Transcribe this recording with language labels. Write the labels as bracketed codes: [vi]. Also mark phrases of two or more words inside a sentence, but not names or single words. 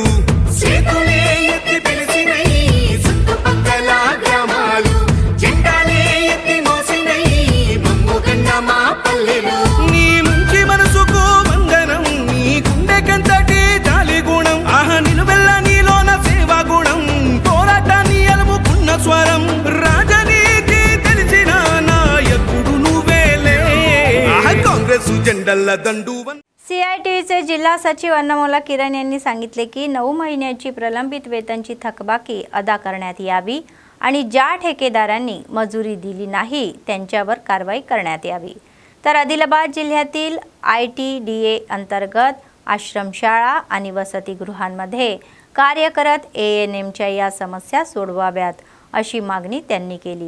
[te] చేతులే ఎత్తి పిలిచినై చుట్టుపక్కల గ్రామాలు జెండాలే ఎత్తి మోసినై మమ్ముగన్న మా పల్లెలు నీ మంచి మనసుకు వందనం నీ గుండెకంతటి జాలి గుణం ఆహా నిలువెల్ల నీలోన సేవా గుణం పోరాటాన్ని అలుముకున్న స్వరం రాజనీతి తెలిసిన నాయకుడు నువ్వేలే [mr] काँग्रेस झेंडाला दंडूवन CITचे जिल्हा सचिव अन्नमोला किरण यांनी सांगितले की 9 महिन्याची प्रलंबित वेतनची थकबाकी अदा करण्यात यावी आणि ज्या ठेकेदारांनी मजुरी दिली नाही त्यांच्यावर कारवाई करण्यात यावी। तर आदिलाबाद जिल्ह्यातील ITDA अंतर्गत आश्रमशाळा आणि वसतिगृहांमध्ये कार्य करत ANMच्या या समस्या सोडवाव्यात अशी मागणी त्यांनी केली।